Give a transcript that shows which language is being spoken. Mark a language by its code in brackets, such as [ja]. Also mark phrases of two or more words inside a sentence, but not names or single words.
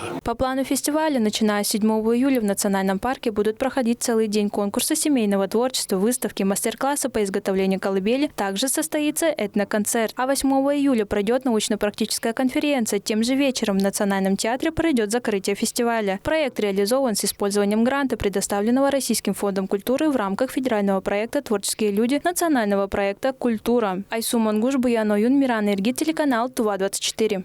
[ru] По плану фестиваля, начиная с 7 июля в Национальном парке будут проходить целый день конкурса семейного творчества, выставки, мастер-классы по изготовлению колыбели. Также состоится этноконцерт. А 8 июля пройдет научно-практическая конференция. Тем же вечером в Национальном театре пройдет закрытие фестиваля. Проект реализован с использованием гранта, предоставленного Российским фондом культуры в рамках федерального проекта «Творческие люди» национального проекта «Культура». Айсу Мангуш, Буян Оюн, Миран Иргит, телеканал Тува-24.